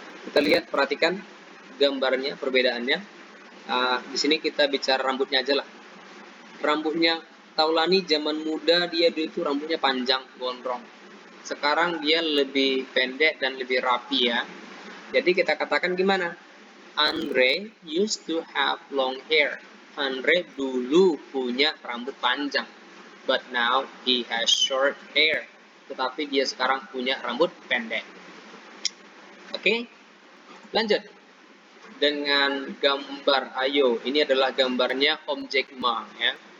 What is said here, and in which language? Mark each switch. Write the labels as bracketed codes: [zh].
[id] Kita lihat, perhatikan gambarnya, perbedaannya. Di sini kita bicara rambutnya aja lah. Rambutnya Taulani zaman muda dia itu rambutnya panjang, gondrong. Sekarang dia lebih pendek dan lebih rapi ya. Jadi kita katakan gimana? [en] Andre used to have long hair. [id] Andre dulu punya rambut panjang. [en] But now he has short hair. [id] Tetapi dia sekarang punya rambut pendek. Oke? Lanjut. Dengan gambar, ayo. Ini adalah gambarnya Om Jack Ma ya.